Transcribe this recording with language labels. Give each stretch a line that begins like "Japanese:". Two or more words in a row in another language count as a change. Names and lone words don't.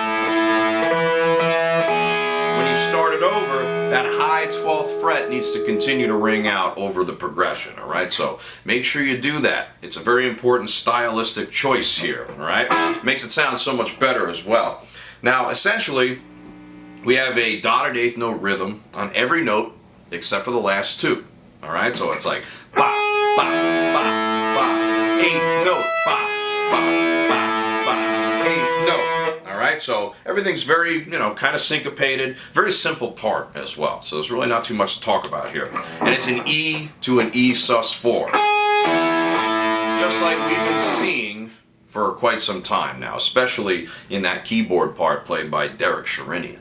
English: When you start it over, that high 12th fret needs to continue to ring out over the progression, all right? So make sure you do that. It's a very important stylistic choice here, all right? Makes it sound so much better as well. Now, essentially, we have a dotted 8th note rhythm on every note except for the last two, all right? So it's like ba, ba, ba, ba, 8th note, ba, ba, ba, ba, 8th note, all right? So everything's very, kind of syncopated, very simple part as well. So there's really not too much to talk about here. And it's an E to an E sus4. Just like we've been seeing for quite some time now, especially in that keyboard part played by Derek Sherinian.